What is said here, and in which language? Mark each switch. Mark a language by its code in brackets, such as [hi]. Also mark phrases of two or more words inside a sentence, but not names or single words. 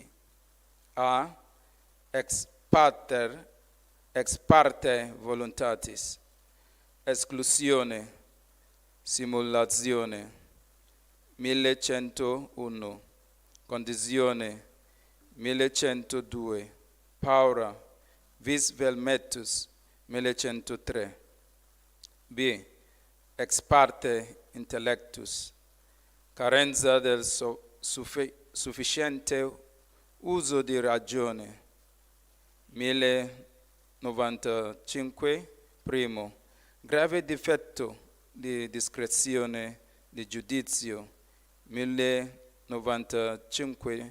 [it] A. [la] Ex parte voluntatis, [it] esclusione, simulazione, 1101, condivisione, 1102, paura, [la] vis vel metus, 1103. B. Ex parte intellectus, [it] carenza del sufficiente uso di ragione, 1095. Primo, grave difetto di discrezione di giudizio, 1095.